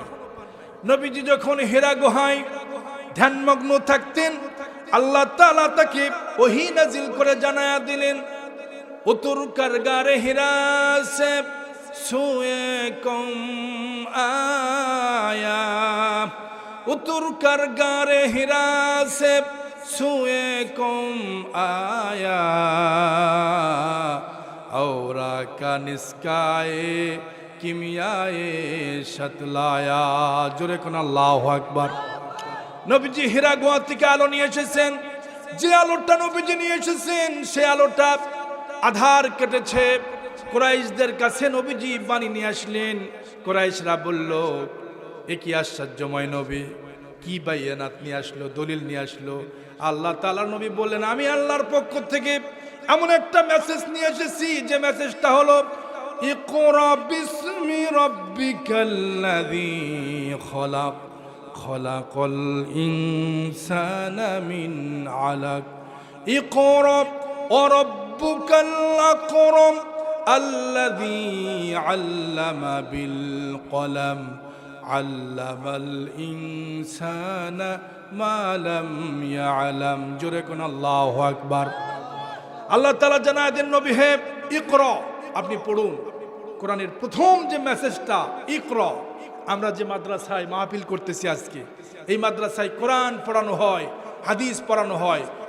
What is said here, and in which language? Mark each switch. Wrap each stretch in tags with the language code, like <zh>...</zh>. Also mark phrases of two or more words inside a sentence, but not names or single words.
<bn>নবীজি যখন হীরা গুহায় ধ্যানমগ্ন থাকতেন, আল্লাহ তাআলা তাকে ওহী নাজিল করে জানায়া দিলেন,</bn> <ur>اتر کر غارِ حرا سے سوئے قوم آیا، اتر کر غارِ حرا سے سوئے قوم آیا, औरा का निस्काए किमियाए शतलाया।</ur> <bn>জোরে কোন আল্লাহু আকবার। নবীজি হীরা গুহা থেকে আলো নিয়ে এসেছেন। যে আলোটা নবীজি নিয়ে এসেছেন, সে আলোটা আধার কেটেছে। কুরাইশদের কাছে নবীজি বাণী নিয়ে আসলেন। কুরাইশরা বলল, এ কি আশ্চর্যময় নবী, কি বাইয়ানাত নিয়ে আসলো, দলিল নিয়ে আসলো। আল্লাহ তাআলার নবী বললেন, আমি আল্লাহর পক্ষ থেকে এমন একটা মেসেজ নিয়ে এসেছি, যে মেসেজটা হলো,</bn> <ar>اقرأ باسم ربك الذي خلق، خلق الإنسان من علق، اقرأ وربك الأكرم الذي علم بالقلم، علم الإنسان ما لم يعلم.</ar> <bn>জোরে কোন আল্লাহু আকবার। আল্লাহ তাআলা জানায় দেন, নবী হে, ইকরা, আপনি পড়ুন। কোরআনের প্রথম যে মেসেজটা ইকরা, আমরা যে মাদ্রাসায় মাহফিল করতেছি আজকে, এই মাদ্রাসায় কোরআন পড়ানো হয়, হাদিস পড়ানো হয়।</bn>